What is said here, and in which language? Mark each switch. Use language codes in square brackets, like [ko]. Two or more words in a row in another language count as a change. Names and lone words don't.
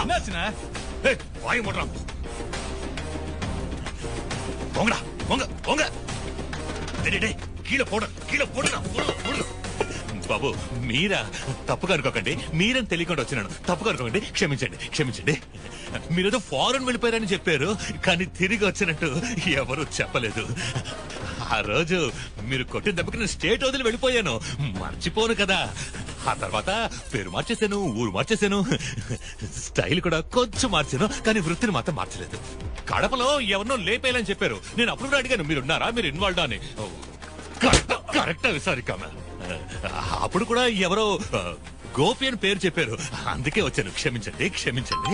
[ta] என்னாச்சுண்ணே? ஏய், வாயை மூடுறா. போங்கடா போங்க போங்க. டேய், டேய், கீழே போடுறா [te] బాబు మీరా తప్పుగా అనుకోకండి మీరని తెలియకుండా వచ్చినాను తప్పుగా అనుకోకండి క్షమించండి మీరేదో ఫారెన్ వెళ్ళిపోయారని చెప్పారు కానీ తిరిగి వచ్చినట్టు ఎవరు చెప్పలేదు ఆ రోజు మీరు కొట్టిన దెబ్బకి నేను స్టేట్ వదిలి వెళ్ళిపోయాను మర్చిపోను కదా ఆ తర్వాత పేరు మార్చేశాను ఊరు మార్చేశాను స్టైల్ కూడా కొంచెం మార్చాను కానీ వృత్తిని మాత్రం మార్చలేదు కడపలో ఎవరినో లేపేయాలని చెప్పారు నేను అప్పుడు కూడా అడిగాను మీరున్నారా మీరు ఇన్వాల్వ్ అని కరెక్ట్ విసారికామ అప్పుడు కూడా ఎవరో గోపి అని పేరు చెప్పారు అందుకే వచ్చాను క్షమించండి